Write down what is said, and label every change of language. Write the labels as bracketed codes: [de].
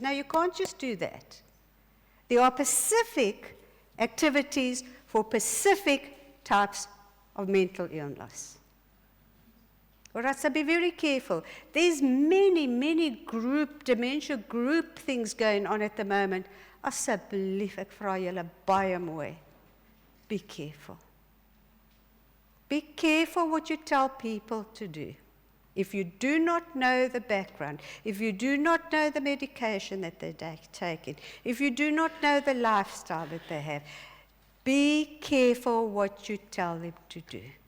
[en] No, you can't just do that. There are specific activities for specific types of mental illness. All right, so be very careful. There's many dementia group things going on at the moment. [af] Asseblief, ek vra julle baie mooi. [en] Be careful. Be careful what you tell people to do. If you do not know the background, if you do not know the medication that they're taking, if you do not know the lifestyle that they have, be careful what you tell them to do.